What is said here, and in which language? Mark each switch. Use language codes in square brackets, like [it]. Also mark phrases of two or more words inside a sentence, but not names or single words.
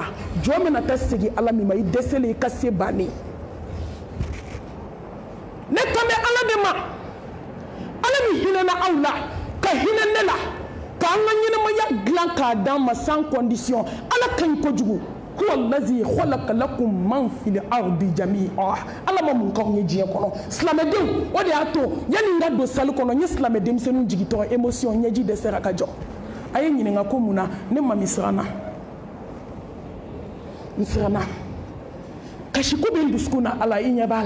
[bm] Jɔn bɛna taa segin Ala min ma, i dɛsɛlen i ka se bannen. Ne kan bɛ Ala de ma, Ala min hinɛna aw la ka hinɛ ne la, k'an ka ɲɛnamaya dilan k'a d'an ma [fr] sans condition. [bm] Ala ka ɲi kojugu. [ar] هو الذي خلق لكم من في الأرض جميعا. [bm] Ala ma mun k'anw ye diɲɛ kɔnɔ. Silamɛdenw, o de y'a to yanni n ka don salle kɔnɔ n ye silamɛ denmisɛnninw jigitɔ émotion ɲɛji dɛsɛra ka jɔ. A ye ɲininka ko mun na ne ma min siranna. N siranna. Kasiko bɛ n dusukun na Ala, i ɲɛ b'a la.